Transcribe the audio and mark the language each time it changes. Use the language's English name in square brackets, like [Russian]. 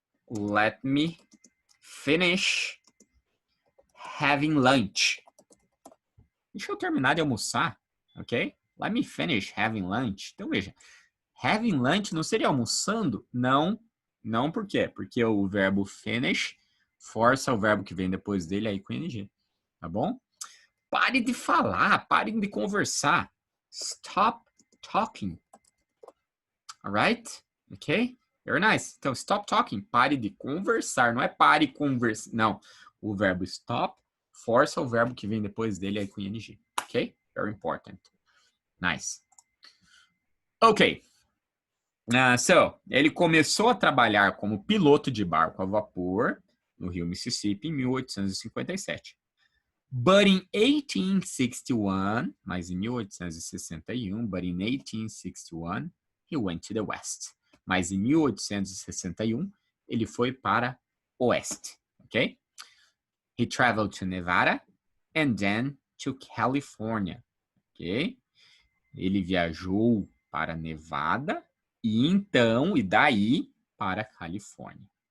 [English] let me finish having lunch. [Portuguese] Deixa eu terminar de almoçar, ok? [English] Let me finish having lunch. [Portuguese] Então, veja, having lunch não seria almoçando? Não. Não por quê? Porque o verbo finish força o verbo que vem depois dele aí com ing, tá bom? Pare de falar, pare de conversar. [English] Stop talking. Alright? Ok? Very nice. [Portuguese] Então, [English] stop talking. [Portuguese] Pare de conversar. Não é pare e conversar. Não. O verbo stop força o verbo que vem depois dele aí com ing. [English] Ok? Very important. Nice. Ok. [Portuguese] So, ele começou a trabalhar como piloto de barco a vapor no rio Mississippi em 1857. [English] But in 1861, [Portuguese] mas em 1861, [English] but in 1861, he went to the west. [Portuguese] Mas em 1861, ele foi para oeste, ok? [English] He traveled to Nevada and then to California, ok? [Portuguese] Ele viajou para Nevada e daí para Califórnia.